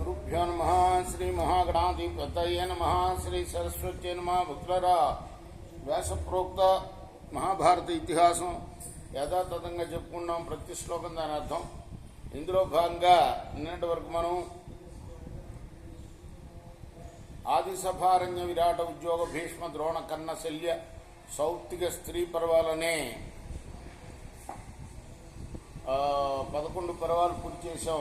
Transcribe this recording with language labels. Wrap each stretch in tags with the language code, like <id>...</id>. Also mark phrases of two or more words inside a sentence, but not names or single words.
<sa>श्रीगुरुभ्यो नमः। श्री महागणाधिपतये नमः। श्री सरस्वती नमः।</sa> <te>భక్తులారా, వ్యాసప్రోక్త మహాభారత ఇతిహాసం యథాతథంగా చెప్పుకున్నాం. ప్రతి శ్లోకం దాని అర్థం. ఇందులో భాగంగా నిన్నటి వరకు మనం ఆదిసభారణ్య విరాట ఉద్యోగ భీష్మ ద్రోణ కన్న శల్య సౌప్తిక స్త్రీ పర్వాలనే 11 పర్వాలు పూర్తి చేసాం.</te>